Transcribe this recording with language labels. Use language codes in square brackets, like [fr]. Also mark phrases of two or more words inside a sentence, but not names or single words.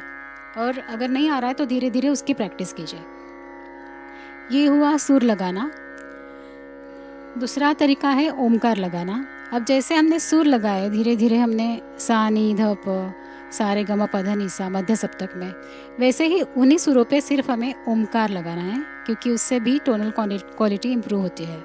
[hi] और अगर नहीं आ रहा है तो धीरे धीरे उसकी प्रैक्टिस कीजिए। ये हुआ सुर लगाना। दूसरा तरीका है ओमकार लगाना। अब जैसे हमने सुर लगाए, धीरे धीरे हमने सा नी ध प सा रे ग म प ध नि सा मध्य सप्तक में, वैसे ही उन्हीं सुरों पे सिर्फ हमें ओमकार लगाना है, क्योंकि उससे भी [en] tonal quality improve [hi] होती है।